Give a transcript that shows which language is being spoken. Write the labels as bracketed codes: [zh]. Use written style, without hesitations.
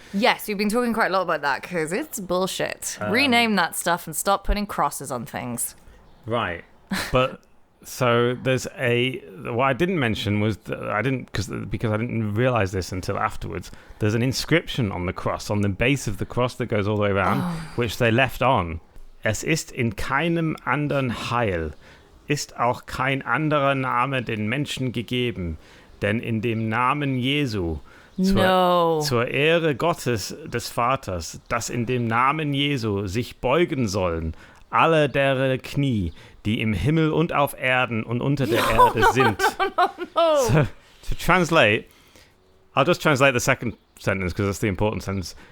[en] Yes, we've been talking quite a lot about that because it's bullshit. Rename that stuff and stop putting crosses on things. Right. But so there's what I didn't mention was because I didn't realize this until afterwards. There's an inscription on the cross, on the base of the cross that goes all the way around, which they left on. [de] Es ist in keinem anderen Heil, ist auch kein anderer Name den Menschen gegeben, denn in dem Namen Jesu, zur Ehre Gottes des Vaters, dass in dem Namen Jesu sich beugen sollen alle deren Knie, die im Himmel und auf Erden und unter der Erde sind. [en] So, to translate, I'll just translate the second sentence because that's the important sentence.